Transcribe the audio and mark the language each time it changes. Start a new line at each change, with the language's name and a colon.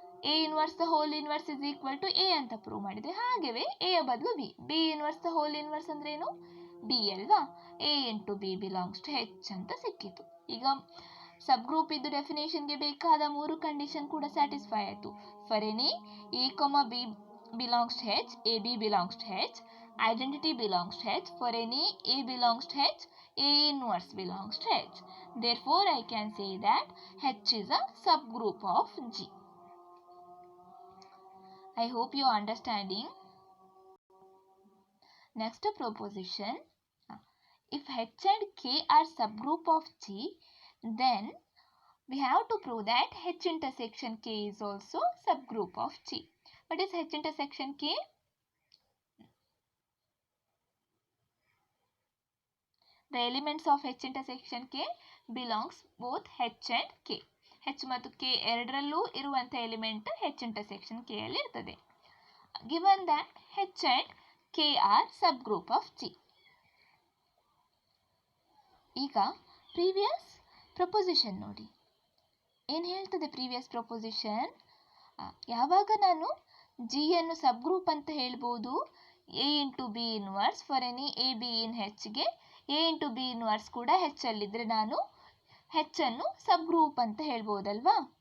English: A inverse the whole inverse is equal to A
Kannada: ಅಂತ prove ಮಾಡಿದೆ. ಹಾಗೆಯೇ A ಬದಲು B,
English: B inverse the whole inverse
Kannada: ಅಂದ್ರೆ ಏನು? ಬಿ ಅಲ್ವಾ.
English: A into B belongs to H
Kannada: ಅಂತ ಸಿಕ್ಕಿತು. ಈಗ ಸಬ್ ಗ್ರೂಪ್ ಇದ್ದು ಡೆಫಿನೇಷನ್ಗೆ ಬೇಕಾದ 3 ಕಂಡೀಷನ್ ಕೂಡ ಸ್ಯಾಟಿಸ್ಫೈ ಆಯಿತು.
English: For any A B belongs to H, A B belongs to H, identity belongs to H. For any A belongs to H, A inverse belongs to H. Therefore, I can say that H is a subgroup of G. I hope you are understanding. Next proposition. If H and K are subgroup of G, then we have to prove that H intersection K is also subgroup of G. What is H intersection K? The elements of H intersection K belongs both H and K.
Kannada: H ಮತ್ತು K ಎರಡರಲ್ಲೂ ಇರುವಂಥ element H intersection K ಅಲ್ಲಿ ಇರ್ತದೆ.
English: Given that H and K are subgroup of G.
Kannada: ಈಗ previous proposition ನೋಡಿ, ಏನು ಹೇಳ್ತದೆ previous proposition? ಯಾವಾಗ ನಾನು G ಅನ್ನು ಸಬ್ಗ್ರೂಪ್ ಅಂತ ಹೇಳ್ಬೋದು,
English: A into B inverse for any A B in H
Kannada: ಗೆ ಎ ಇಂಟು ಬಿ ಇನ್ವರ್ಸ್ ಕೂಡ H ಅಲ್ಲಿದ್ದರೆ ನಾನು H ಅನ್ನು ಸಬ್ ಗ್ರೂಪ್ ಅಂತ ಹೇಳ್ಬೋದಲ್ವಾ.